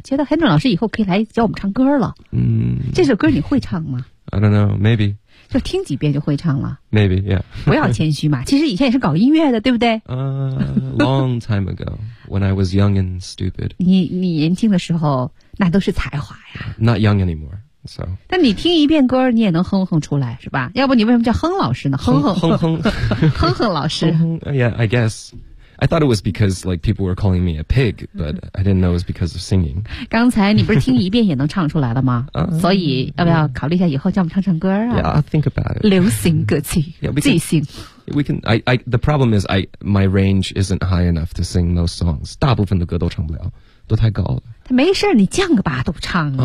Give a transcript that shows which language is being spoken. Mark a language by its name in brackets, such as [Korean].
[Chinese] 觉得韩准老师以后可以来教我们唱歌了。嗯，这首歌你会唱吗 [English] ？I don't know, maybe。 [Chinese] 就听几遍就会唱了。 [English] Maybe, yeah。 [Chinese] 不要谦虚嘛，其实以前也是搞音乐的，对不对？ [English] Long time ago, when I was young and stupid [Chinese] 你。你年轻的时候，那都是才华呀。 [English] Not young anymore, so。 [Chinese] 但你听一遍歌，你也能哼哼出来，是吧？要不你为什么叫哼老师呢？哼哼哼哼哼哼老师。 [English] Yeah, I guess. I thought it was because like people were calling me a pig, but I didn't know it was because of singing. [Chinese] 刚才你不是听一遍也能唱出来了吗？所以要不要考虑一下以后叫我们唱唱歌啊 [English] ？Yeah, I'll think about it. [Chinese] 流行歌曲，即兴。 [English] We can. I. The problem is, my range isn't high enough to sing most songs. [Chinese] 大部分的歌都唱不了，都太高了。他没事，你降个八度唱啊。